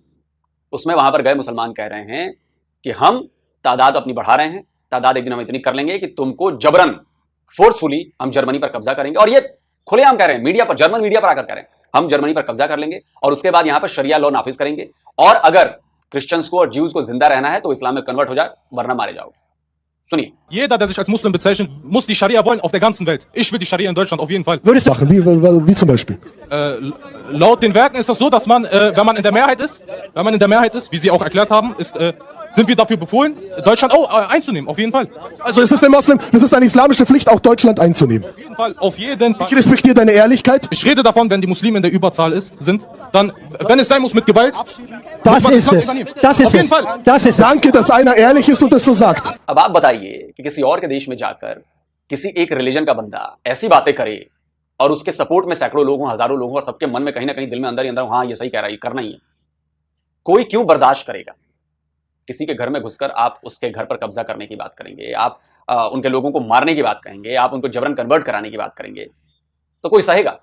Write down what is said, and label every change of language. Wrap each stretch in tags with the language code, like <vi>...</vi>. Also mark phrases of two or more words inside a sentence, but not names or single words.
<hi>उसमें वहां पर गए मुसलमान कह रहे हैं कि हम तादाद अपनी बढ़ा रहे हैं, तादाद एक दिन हम इतनी कर लेंगे कि तुमको जबरन, फोर्सफुली हम जर्मनी पर कब्जा करेंगे। और ये खुलेआम कह रहे हैं, मीडिया पर, जर्मन मीडिया पर आकर कह रहे हैं, हम जर्मनी पर कब्जा कर लेंगे और उसके बाद यहां पर</hi> <en>sharia law</en> <hi>नाफिज करेंगे, और अगर क्रिश्चियंस को और ज्यूज को जिंदा रहना है तो इस्लाम में कन्वर्ट हो जाए, वरना मारे जाओगे। सुनिए।</hi> <de>Jeder, der sich als Muslim bezeichnet, muss die Scharia wollen auf der ganzen Welt. Ich will die Scharia in Deutschland auf jeden Fall. Würde ich machen, wie zum Beispiel? Laut den Werken ist das so, dass man, wenn man in der Mehrheit ist, wie Sie auch erklärt haben, ist sind wir dafür befohlen, Deutschland einzunehmen, auf jeden Fall. Also es ist eine islamische Pflicht, auch Deutschland einzunehmen. Auf jeden Fall, auf jeden Fall. Ich respektiere deine Ehrlichkeit. Ich rede davon, wenn die Muslime in der Überzahl sind, dann, wenn es sein muss mit Gewalt, Das muss man ist Land es. übernehmen. Das ist Auf jeden es. Fall. Das ist es. Danke, dass einer ehrlich ist und das so sagt.</de> <hi>अब आप बताइए कि किसी और के देश में जाकर किसी एक रिलीजन का बंदा ऐसी बातें करे और उसके सपोर्ट में सैकड़ों लोग हों, हजारों लोग हों और सबके मन में कहीं ना कहीं दिल में अंदर ही अंदर हाँ ये सही कह रहा है, ये करना ही है, कोई क्यों बर्दाश्त करेगा? किसी के घर में घुसकर आप उसके घर पर कब्जा करने की बात करेंगे, आप उनके लोगों को मारने की बात कहेंगे, आप उनको जबरन कन्वर्ट कराने की बात करेंगे, तो कोई सहेगा?</hi>